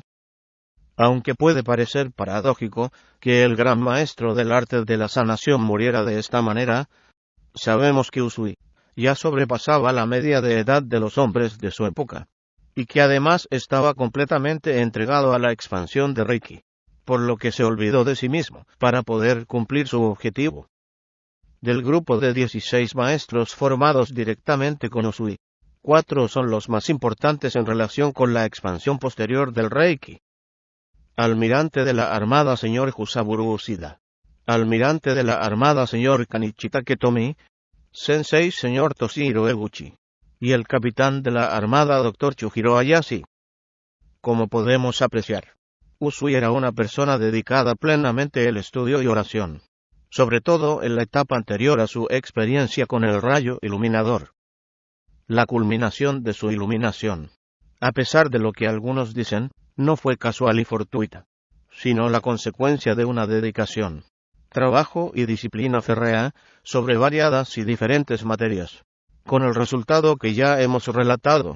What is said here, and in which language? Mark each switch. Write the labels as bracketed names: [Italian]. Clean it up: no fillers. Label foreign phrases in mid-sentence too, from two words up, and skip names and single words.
[Spanish] Aunque puede parecer paradójico que el gran maestro del arte de la sanación muriera de esta manera, sabemos que Usui ya sobrepasaba la media de edad de los hombres de su época, y que además estaba completamente entregado a la expansión de Reiki, por lo que se olvidó de sí mismo para poder cumplir su objetivo. Del grupo de 16 maestros formados directamente con Usui, 4 son los más importantes en relación con la expansión posterior del Reiki. Almirante de la Armada Sr. Jusaburo Ushida, Almirante de la Armada Sr. Kanichi Taketomi, Sensei Sr. Toshihiro Eguchi, y el Capitán de la Armada Dr. Chujiro Hayashi. Como podemos apreciar, Usui era una persona dedicada plenamente al estudio y oración, sobre todo en la etapa anterior a su experiencia con el rayo iluminador. La culminación de su iluminación, a pesar de lo que algunos dicen, no fue casual y fortuita, sino la consecuencia de una dedicación, trabajo y disciplina férrea sobre variadas y diferentes materias, con el resultado que ya hemos relatado.